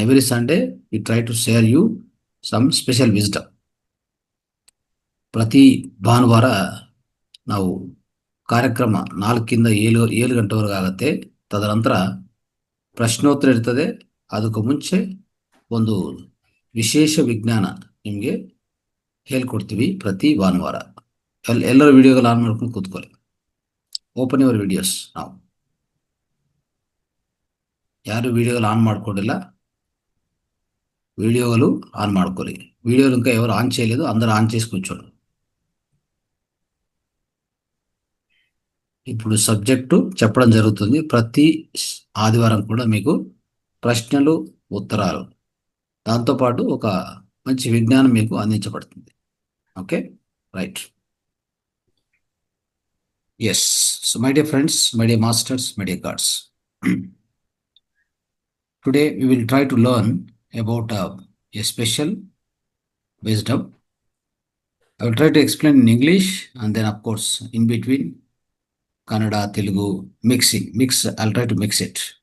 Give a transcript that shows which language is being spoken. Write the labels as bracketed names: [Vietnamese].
[English] Sunday we try to share you some special wisdom. [Kannada] ಪ್ರತಿ ಭಾನುವಾರ ನಾವು ಕಾರ್ಯಕ್ರಮ 4ರಿಂದ 7 ಗಂಟೆವರೆಗೆ ಆಗುತ್ತೆ. ತದನಂತರ ಪ್ರಶ್ನೋತ್ತರ ಇರ್ತದೆ. ಅದಕ್ಕೂ ಮುಂಚೆ ಒಂದು ವಿಶೇಷ ವಿಜ್ಞಾನ ನಿಮಗೆ ಹೇಳ್ಕೊಡ್ತೀವಿ ಪ್ರತಿ ಭಾನುವಾರ. ಎಲ್ಲರ ವಿಡಿಯೋಗಳು ಆನ್ ಮಾಡ್ಕೊಂಡು ಕೂತ್ಕೊಳ್ಳಿ. [English] Open your videos. [Kannada] ನಾವು ಯಾರು ವಿಡಿಯೋಗಳು ಆನ್ ಮಾಡ್ಕೊಂಡಿಲ್ಲ, [Telugu] వీడియోలు ఆన్ [Kannada] ಮಾಡ್ಕೊಳ್ಳಿ. [Telugu] వీడియోలు ఇంకా ఎవరు ఆన్ చేయలేదు, అందరూ ఆన్ చేసి కూర్చోండి. ఇప్పుడు సబ్జెక్టు చెప్పడం జరుగుతుంది. ప్రతి ఆదివారం కూడా మీకు ప్రశ్నలు, ఉత్తరాలు, దాంతోపాటు ఒక మంచి విజ్ఞానం మీకు అందించబడుతుంది. Okay, right. [English] Yes, so my dear friends, my dear masters, my dear gods, today we will try to learn about a special wisdom. I will try to explain in English and then of course in between Kannada, Telugu, I'll try to mix it.